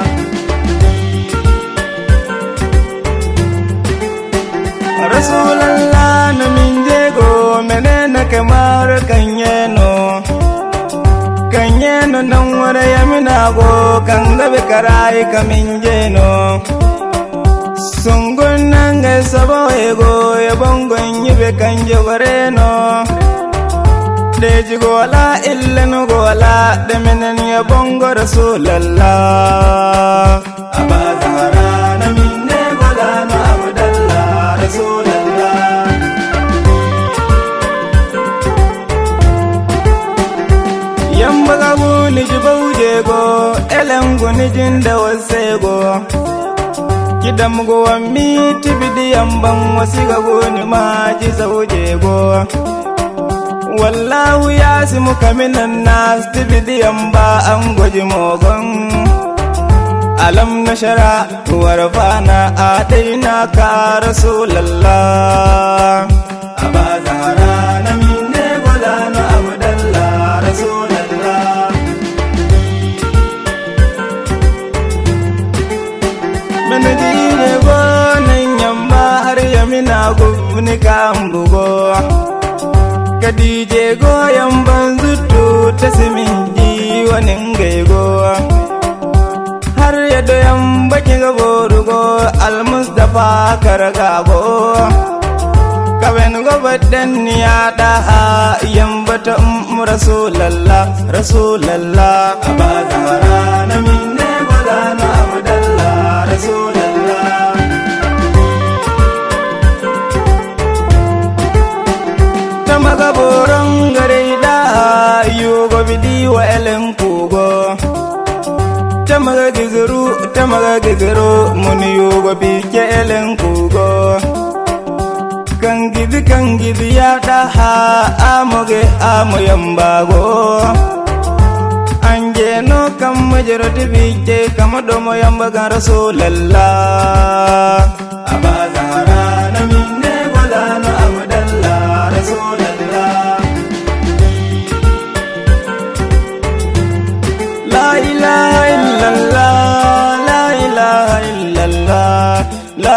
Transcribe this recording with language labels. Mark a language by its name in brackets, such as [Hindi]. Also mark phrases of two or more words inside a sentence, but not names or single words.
[Kanuri] Rasulallah na min jego menene kamar kanyeno nan wara yamina go kan gabe karai kamin jeno sungun nange sabo ego ya bongon yibe kanje wareno deji gola illen gola de menen ya bongo Rasulallah. Aba Zahra na minne gola no Abdallah Rasulallah. Yamba gabu ni jibauje go elengu ni jinda wasego kidam go wammi tibidi yamban wasiga go ni maji zauje go [Arabic] والله يعصمك من الناس [Kanuri] tibidi yamba an goji mogon alam nashara warfana ataina ka Rasulallah. Aba Zahra na minne gola no Abdallah Rasulallah. Menadine go nan yamba har yamina gubni kambugo kadije go yamban zuttu tasminji wanin gaigo har yado yamba kinga borugo al Mustafa karagago kaben go baddan ya daha yamba ta Rasulallah Rasulallah. Aba Zahra na minne gola no Abdallah Rasulallah. Tamaga boron gare da yugo bidi wa elen kugo tamaga gizuru mun yugo bi ke elen kugo kangidi ya daha amoge amoyambago anje no kam majoroti bije kam domo yambaga Rasulallah. Aba Zahra na minne gola no Abdallah Rasulallah. [Arabic] لا إله إلا الله، لا إله إلا الله، لا